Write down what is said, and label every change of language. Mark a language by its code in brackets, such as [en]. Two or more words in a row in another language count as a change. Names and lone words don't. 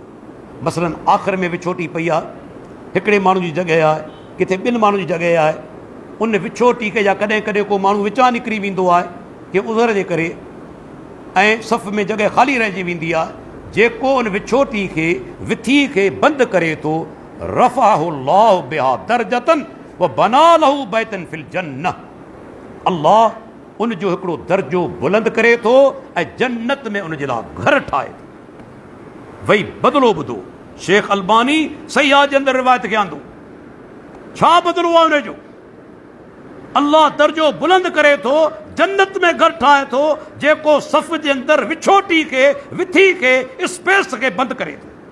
[sd] मसलन आख़िर में विछोटी पई आहे, हिकिड़े माण्हू जी जॻह आहे, किथे ॿिनि माण्हू जी जॻह आहे, उन विछोटी खे या कॾहिं कॾहिं को माण्हू विचां निकिरी वेंदो आहे कि उज़र जे करे, ऐं सफ़ में जॻह ख़ाली रहिजी वेंदी आहे। जेको उन विछोटी खे विथी खे बंदि करे थो, [ar] رفعه الله بها درجة وبنى له بيتا في الجنة, [sd] अल्लाह उनजो हिकिड़ो दर्जो बुलंद करे थो ऐं जन्नत में उनजे लाइ घर ठाहे थो। वही बदिलो ॿुधो, शेख अलबानी सयाह जे अंदरि रिवायत खे आंदो। छा बदिलो आहे उनजो? अल्लाह दर्जो बुलंद करे थो, जन्नत में घर ठाहे थो, जेको सफ़ जे अंदरि विछोटी खे विथी खे स्पेस खे बंदि करे थो।